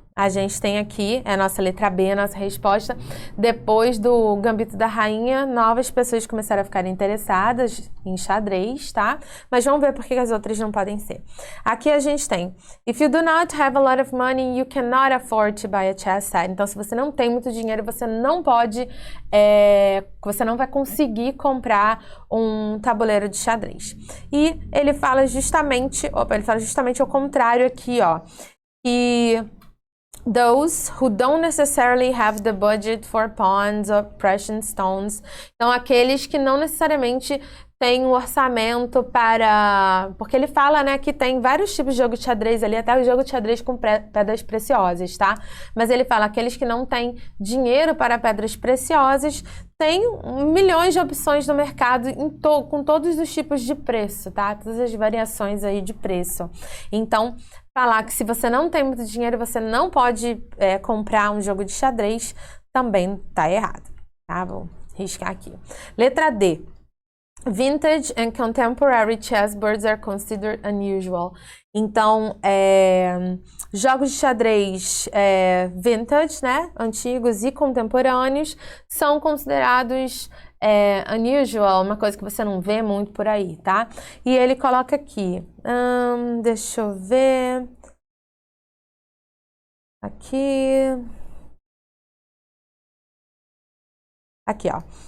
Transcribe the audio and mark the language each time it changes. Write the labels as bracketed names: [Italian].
[Portuguese] A gente tem aqui, é a nossa letra B, a nossa resposta. Depois do Gambito da Rainha, novas pessoas começaram a ficar interessadas em xadrez, tá? Mas vamos ver por que as outras não podem ser. Aqui a gente tem: [English] If you do not have a lot of money, you cannot afford to buy a chess set. [Portuguese] Então, se você não tem muito dinheiro, você não pode, você não vai conseguir comprar um tabuleiro de xadrez. E ele fala justamente ao contrário aqui, ó, que [English] those who don't necessarily have the budget for pawns or precious stones. [Portuguese] Então, aqueles que não necessariamente têm um orçamento para... Porque ele fala, né, que tem vários tipos de jogo de xadrez ali, até o jogo de xadrez com pedras preciosas, tá? Mas ele fala, aqueles que não têm dinheiro para pedras preciosas, tem milhões de opções no mercado com todos os tipos de preço, tá? Todas as variações aí de preço. Então, falar que se você não tem muito dinheiro, você não pode comprar um jogo de xadrez, também tá errado, tá? Vou riscar aqui. Letra D. [English] Vintage and contemporary chessboards are considered unusual. [Portuguese] Então, jogos de xadrez vintage, né, antigos e contemporâneos, são considerados unusual, uma coisa que você não vê muito por aí, tá? E ele coloca aqui, deixa eu ver, aqui, ó.